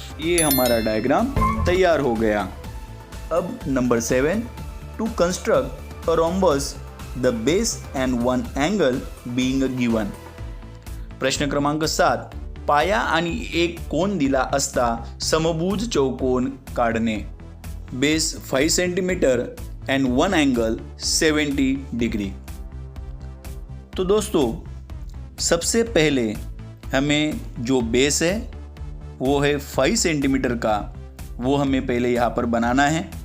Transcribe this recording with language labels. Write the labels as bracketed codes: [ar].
[hi] ये हमारा डायग्राम तैयार हो गया। अब number 7, [en] To construct a rhombus the base and one angle being given. [mr] प्रश्न क्रमांक 7, पाया आणि एक कोन दिला असता समभुज चौकोन काढणे। [en] Base 5 centimetre and one angle 70 degree. [hi] तो दोस्तों सबसे पहले हमें जो बेस है वो है 5 सेंटीमीटर का, वो हमें पहले यहाँ पर बनाना है।